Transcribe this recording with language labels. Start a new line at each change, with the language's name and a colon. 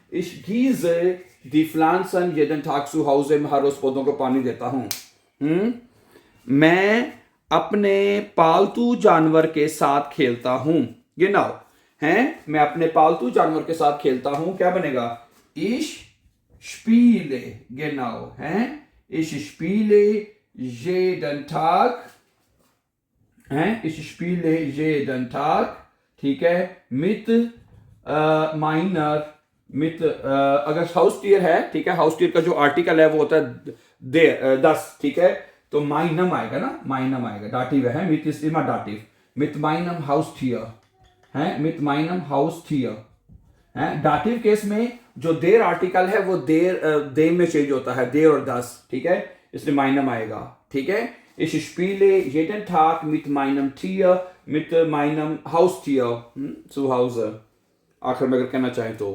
German: Ich gieße die Pflanzen jeden Tag zu Hause.
Hindi: मैं हर रोज पौधों को पानी देता हूं. मैं अपने पालतू जानवर के साथ खेलता हूं.
German: Genau. हैं?
Hindi: मैं अपने पालतू जानवर के साथ खेलता हूं. क्या बनेगा?
German: Ich spiele. Genau.
Hindi: हैं?
German: Ich spiele jeden Tag. हैं? Ich spiele jeden Tag.
Hindi: ठीक है?
German: Mit meiner,
Hindi: अगर हाउसटियर है, ठीक है, हाउसटियर का जो आर्टिकल है वो होता है दस. ठीक है? तो माइनम आएगा ना, माइनम आएगा. डाटिव है. मित इज इमा डाटिव. मित माइनम हाउसटियर है. मित माइनम हाउसटियर है. डाटिव केस में जो देर आर्टिकल है वो दे में चेंज होता है, देर और दस. ठीक है? इसलिए माइनम आएगा. ठीक है?
German: Ich spiele jeden Tag mit meinem Tier, mit meinem Haustier zu Hause.
Hindi: आखिर में अगर कहना चाहें तो